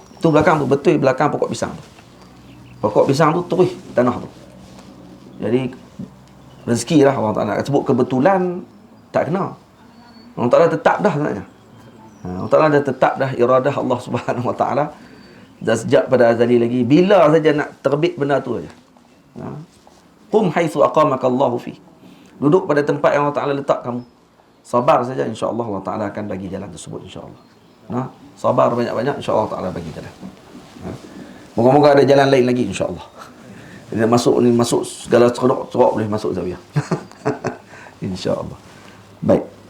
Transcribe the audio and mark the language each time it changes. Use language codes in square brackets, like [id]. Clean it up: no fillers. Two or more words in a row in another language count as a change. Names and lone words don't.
[ms] Itu belakang tu, betul belakang pokok pisang tu. Pokok pisang tu terus tanah tu. Jadi rezeki lah Allah Ta'ala. Sebut kebetulan tak kena. Allah Ta'ala tetap dah sebenarnya. Allah Ta'ala dah tetap dah iradah [ar] الله سبحانه وتعالى. [ms] Dah sejak pada azali lagi. Bila saja nak terbit benda tu saja. [ar] قم حيث أقامك الله في. [ms] Duduk pada tempat yang Allah Ta'ala letak kamu. Sabar saja, insya-Allah Allah Ta'ala akan bagi jalan tersebut, insya-Allah. Sabar banyak-banyak, insya-Allah Allah Ta'ala bagi jalan. Moga-moga ada jalan lain lagi, insya-Allah. Jadi masuk segala cerok boleh masuk zawiyah. Insya-Allah. Baik.